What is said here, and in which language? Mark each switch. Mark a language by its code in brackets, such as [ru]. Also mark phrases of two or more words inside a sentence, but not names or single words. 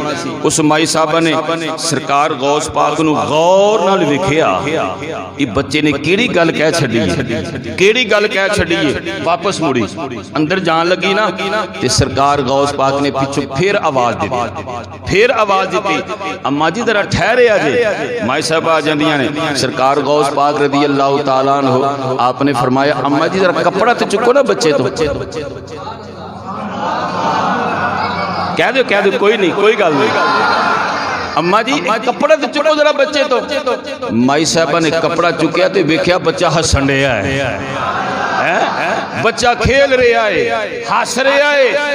[pa] اس مائی صاحبہ نے سرکار غوث پاک نوں غور نال ویکھیا، اے بچے نے کیہڑی گل کہہ چھڈی ہے، واپس مڑی اندر جان لگی نا تے سرکار غوث پاک نے پچھوں فیر آواز دتی، اماں جی ذرا ٹھہرے جے. مائی صاحبہ آ جاندیاں نے، سرکار غوث پاک [ar] رضي الله تعالى عنه [pa] آپنے فرمایا، اماں جی ذرا کپڑا تو چکو نا بچے تو. کہہ دو کوئی نہیں، کوئی گل نہیں، اماں جی کپڑا تو چکو ذرا بچے تو. مائی صاحبہ نے کپڑا چکیا تو ویکھیا بچہ ہسن رہا ہے، بچہ کھیل رہا ہے، ہس رہا ہے.